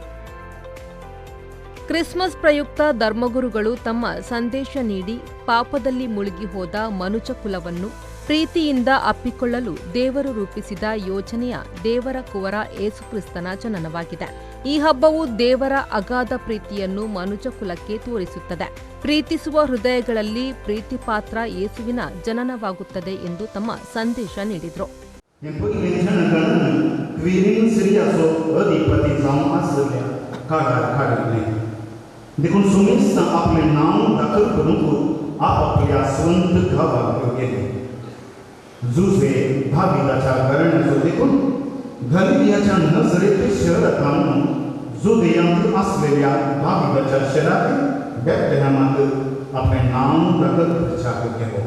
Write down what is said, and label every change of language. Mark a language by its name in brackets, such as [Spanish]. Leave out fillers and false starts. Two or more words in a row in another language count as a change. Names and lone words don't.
[Kannada] ಕ್ರಿಸ್ಮಸ್ ಪ್ರಯುಕ್ತ ಧರ್ಮಗುರುಗಳು ತಮ್ಮ ಸಂದೇಶ ನೀಡಿ ಪಾಪದಲ್ಲಿ ಮುಳುಗಿ ಹೋದ ಮನುಜ ಕುಲವನ್ನು ಪ್ರೀತಿಯಿಂದ ಅಪ್ಪಿಕೊಳ್ಳಲು ದೇವರು ರೂಪಿಸಿದ ಯೋಜನೆಯ ದೇವರ ಕುವರ ಏಸುಕ್ರಿಸ್ತನ ಜನನವಾಗಿದೆ. ಈ ಹಬ್ಬವು ದೇವರ ಅಗಾಧ ಪ್ರೀತಿಯನ್ನು ಮನುಜ ಕುಲಕ್ಕೆ ತೋರಿಸುತ್ತದೆ. ಪ್ರೀತಿಸುವ ಹೃದಯಗಳಲ್ಲಿ ಪ್ರೀತಿಪಾತ್ರ ಯೇಸುವಿನ ಜನನವಾಗುತ್ತದೆ ಎಂದು ತಮ್ಮ ಸಂದೇಶ ನೀಡಿದರು. [Konkani] जुसे भाविताच्या घराण्याचो देखून गलिलियाच्या नजरेत शहरांत जुदेयांत असलेल्या भाविताच्या शहरात बेथलेहमात आपले नाव दाखल करच्याक गेलो.